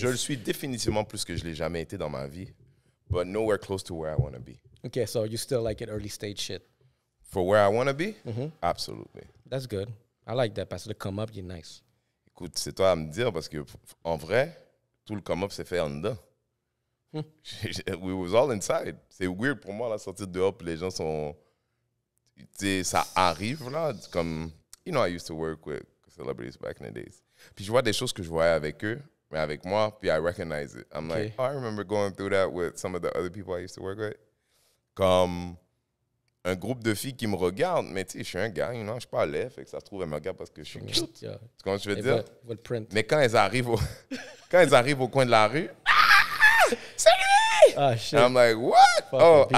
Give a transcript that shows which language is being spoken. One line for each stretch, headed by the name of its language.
French: Je le suis définitivement plus que je l'ai jamais été dans ma vie.
English: But nowhere close to where I want to be. Okay, so you still like it early stage shit? For where I want to be? Absolutely. That's good. I like that
French: parce que le come-up,
English: you're nice.
French: Écoute, c'est toi à me dire parce que en vrai, tout le come-up s'est fait en dedans.
English: We was all inside.
French: C'est weird pour moi, la sortie dehors, puis les gens sont... Tu sais, ça arrive, là, comme...
English: You know, I used to work with celebrities back in the days.
French: Puis je vois des choses que je voyais avec eux, mais avec moi, puis
English: I recognize it. I'm like, oh, I remember going through that with some of the other people I used to work with.
French: Comme un groupe de filles qui me regardent, mais tu sais, je suis un gars,
English: you know,
French: je suis pas laid, fait que ça se trouve, elles me regardent parce que je suis cute.
English: Yeah.
French: Tu comprends ce que je veux dire? Votre print. Mais quand elles arrivent au coin de la rue, c'est lui!
English: Ah, shit. I'm like, what? Fuck Oh, people.